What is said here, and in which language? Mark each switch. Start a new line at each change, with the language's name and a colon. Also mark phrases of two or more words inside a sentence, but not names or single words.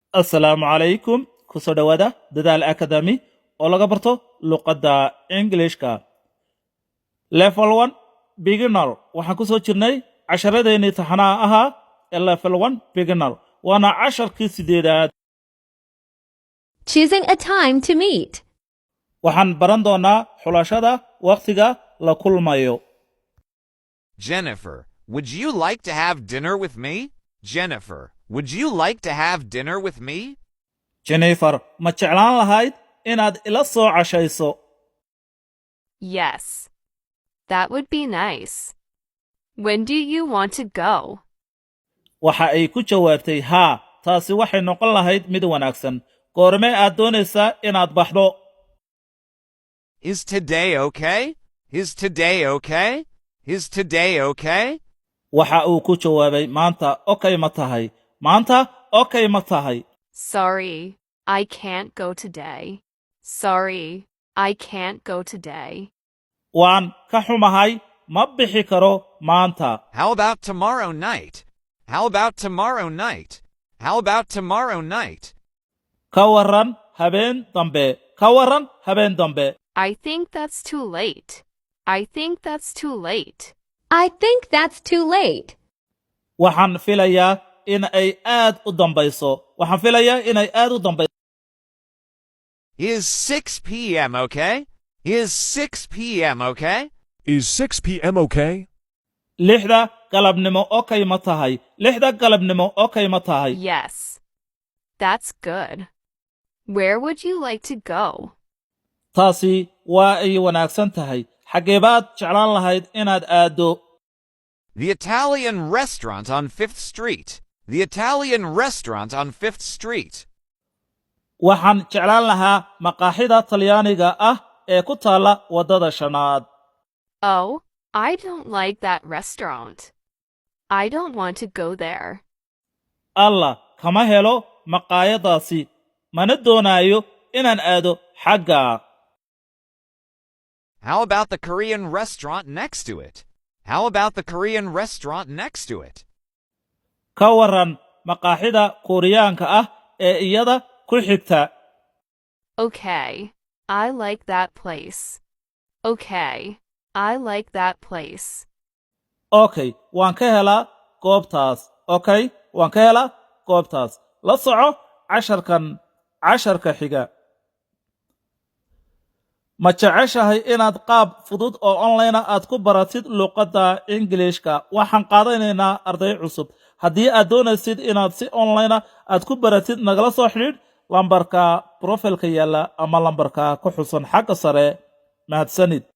Arabic: السلام عليكم
Somali: كسو دوادا ددال أكاديمي oo laga barto luqadda Englishka
English: level 1 beginner
Somali: waxaan ku soo jirnay casharadeenii taxanaha ahaa ee
English: level 1 beginner
Somali: waana casharkii sideedaad
English: choosing a time to meet
Somali: waxaan baran doonaa xulashada waqtiga la kulmayo
English: Jennifer, would you like to have dinner with me? Jennifer, would you like to have dinner with me?
Somali: Jennifer ma jeclaan lahayd inaad ila soo cashayso
English: Yes. That would be nice. When do you want to go?
Somali: waxa ay ku jawaabtay haa taasi waxay noqon lahayd mid wanaagsan goormee aad doonaysaa inaad baxdo
English: Is today okay? Is today okay? Is today okay?
Somali: waxa uu ku jawaabay maanta okay ma tahay maanta okay ma tahay
English: Sorry, I can't go today. Sorry, I can't go today.
Somali: waan ka xumahay ma bixi karo maanta
English: How about tomorrow night? How about tomorrow night? How about tomorrow night?
Somali: ka waran habeen dambe ka waran habeen dambe
English: I think that's too late. I think that's too late. I think that's too late.
Somali: waxaan filayaa in ay aad u dambayso waxaan filayaa inay aad u dambayso
English: Is 6 p.m. okay? Is 6 p.m. okay? Is 6 p.m. okay?
Somali: lixda galabnimo okay ma tahay lixda galabnimo okay ma tahay
English: Yes. That's good. Where would you like to go?
Somali: taasi waa ay wanaagsan tahay xagee baad jeclaan lahayd inaad aado
English: The Italian restaurant on 5th Street. The Italian restaurant on 5th Street.
Somali: waxaan jeclaan lahaa maqaaxida talyaaniga ah ee ku taalla waddada shanaad
English: Oh, I don't like that restaurant. I don't want to go there.
Somali: alla kama helo maqaayadaasi mana doonaayo inaan aado xagga
English: How about the Korean restaurant next to it? How about the Korean restaurant next to it?
Somali: ka waran maqaaxida Kooriyaanka ah ee iyada ku xigta
English: Okay, I like that place. Okay, I like that place.
Somali: okay waan ka helaa goobtaas okay waan ka helaa goobtaas la soco casharka xiga ma jeceshahay inaad qaab fudud oo online aad ku baratid luqadda Englishka waxaan qaadanaynaa arday cusub haddii aad doonaysid inaad si online aad ku baratid nagala soo xidhiidh lambarka profilka yaala ama lambarka ku xusan xagga sare mahadsanid